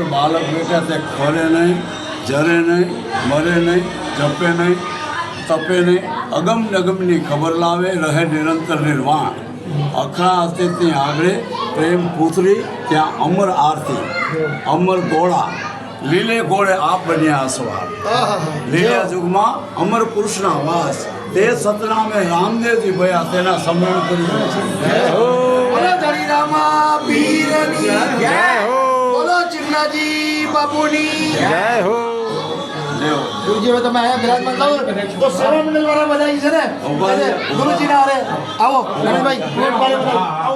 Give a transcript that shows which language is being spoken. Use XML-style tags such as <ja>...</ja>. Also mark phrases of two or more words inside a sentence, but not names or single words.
<gu>બાળક બેટા તે ખરે નહીં જરે નહીં મરે નહીં જપે નહીં તપે નહીં અગમ નગમની ખબર લાવે રહે નિરંતર નિર્વાણ અખરા અસ્તિત્વની આગળ પ્રેમ પૂતરી ત્યાં અમર આરતી અમર ગોળા લીલે ગોળે આપ બન્યા અસવાર લીલા યુગમાં અમર પુરુષના વાસ તે સતનામે રામદેવજી ભયા તેના સ્મરણ કર્યું બોલો ધની રામા પીરની</gu> <hi>जय हो</hi> <gu>બોલો ચિમનાજી બાપુની</gu> <hi>जय हो</hi> <gu>ગુરુજી હવે તમે આયા બિરાજમાન થાઓ તો સેવા મંડળ વાળા બધા છે ને ગુરુજી ના આવો ગણેશભાઈ</gu>